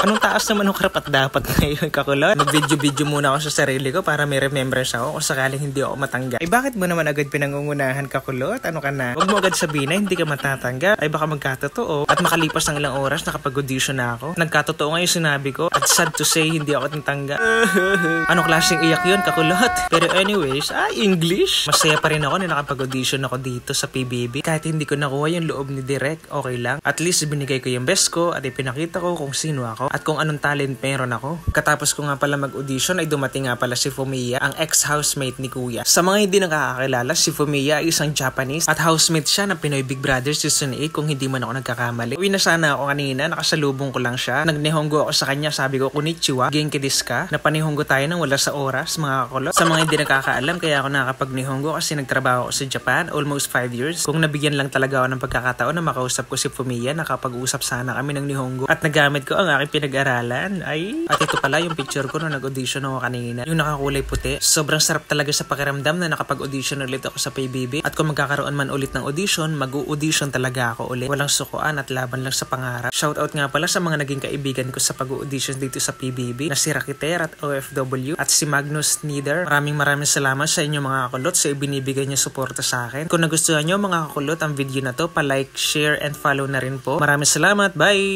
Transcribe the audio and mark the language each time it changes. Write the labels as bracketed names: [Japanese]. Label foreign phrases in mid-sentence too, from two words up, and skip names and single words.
[Filipino] Anong taas naman ng karapat dapat ngayon kakulot? Nag-video muna ako sa sarili ko para may remembrance ako kung sakaling hindi ako matanggap. Ay bakit mo naman agad pinangungunahan kakulot? Ano ka na? Huwag mo agad sabihin na hindi ka matatanggap. Ay baka magkatotoo. At makalipas ng ilang oras nakapag-audition na ako. Nagkatotoo nga yung sinabi ko at [English] sad to say [Filipino] hindi ako natanggap. Anong klaseng iyak yun kakulot? Pero anyways, English. Masaya pa rin ako na nakapag-audition ako dito sa PBB. Kahit hindi ko nakuha yung loob ni Direk, okay lang. [English] At least [Filipino] binigay ko yung best ko at ipinakita ko kung sino ako at kung anong talent meron ako. Katapos ko nga pala mag-audition ay dumating nga pala si Fumiya, ang ex-housemate ni Kuya. Sa mga hindi nakakakilala, si Fumiya ay isang Japanese at housemate siya ng Pinoy Big Brother Season 8 kung hindi man ako nagkakamali. Uwi na sana ako kanina, nakasalubong ko lang siya. Nagnihongo ako sa kanya, sabi ko, [Japanese] こんにちは、元気ですか? [Filipino] Napanihongo tayo ng wala sa oras, mga kakulot. Sa mga hindi nakakaalam, kaya ako nakakapag-nihongo kasi nagtrabaho ako sa Japan, [English] almost 5 years. [Filipino] Kung nabigyan lang talaga ako ng pagkakataon na makausap ko si Fumiya, nakapag-usap sana kami ng nihongo at nagamit ko ang aking pinag-aralan. At ito pala yung picture ko nung nag-audition ako kanina. Yung nakakulay puti. Sobrang sarap talaga sa pakiramdam na nakapag-audition ulit ako sa PBB. At kung magkakaroon man ulit ng audition, mag-audition talaga ako ulit. Walang sukuan at laban lang sa pangarap. Shoutout nga pala sa mga naging kaibigan ko sa pag-audition dito sa PBB na si Rakiter at OFW at si Magnus Nieder. Maraming salamat sa inyo mga kakulot sa ibinibigay niyo suporta sa akin. Kung nagustuhan niyo mga kakulot ang video na to, pa-like, [English] share, and follow [Filipino] na rin po. Maraming salamat. Bye!